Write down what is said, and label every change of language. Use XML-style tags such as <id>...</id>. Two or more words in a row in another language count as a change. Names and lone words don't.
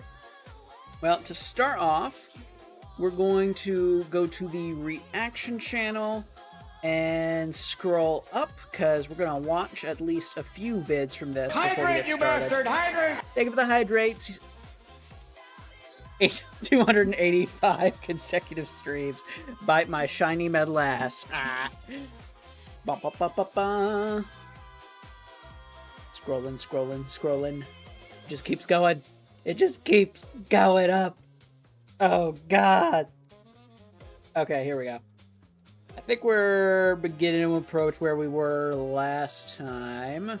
<en>Well, to start off, we're going to go to the reaction channel and scroll up, because we're going to watch at least a few vids from this before we get started. You bastard! Hydrate! Thank you for the hydrates. 285 consecutive streams. Bite my shiny metal ass. Ah. Ba, ba, ba, ba, ba. Scrolling. Just keeps going. It just keeps going up. Oh, God. Okay, here we go. I think we're beginning to approach where we were last time.</en>